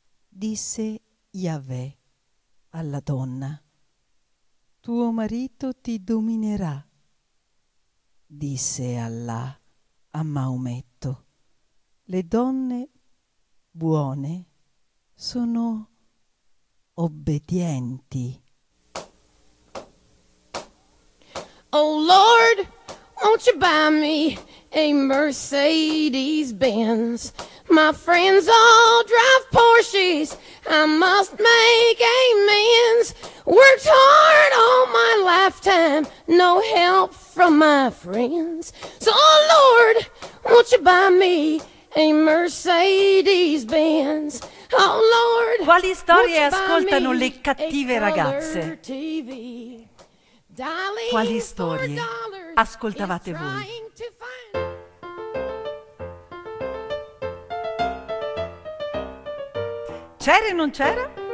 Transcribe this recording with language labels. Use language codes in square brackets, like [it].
[it] Disse Yahweh alla donna: tuo marito ti dominerà. Disse Allah a Maometto: le donne buone sono obbedienti. [en] Oh Lord, won't you buy me a Mercedes Benz? My friends all drive Porsches, I must make amends. Worked hard all my lifetime, no help from my friends. So, oh Lord, won't you buy me a Mercedes Benz? Oh Lord, [it] quali storie ascoltano le cattive ragazze? Quali storie ascoltavate voi? C'era e non c'era?